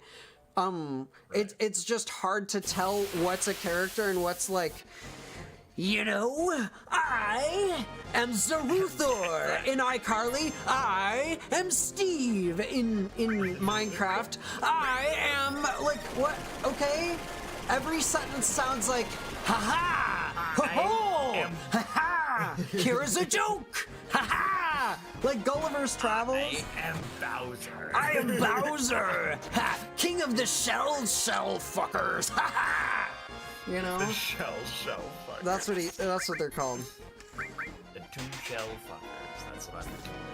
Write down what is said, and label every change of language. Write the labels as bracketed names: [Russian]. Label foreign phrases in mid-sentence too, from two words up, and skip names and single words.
[English] It's just hard to tell what's a character and what's like, you know, I am Zaruthor in iCarly. I am Steve in Minecraft. I am like, what? Okay. Every sentence sounds like, ha-ha, ho-ho, ha-ha, here is a joke, ha-ha, like Gulliver's Travels. I am Bowser. I am Bowser, ha, king of the shell fuckers, ha-ha. You know? The shell fuckers. That's what they're called. The two shell fuckers, that's what I'm thinking.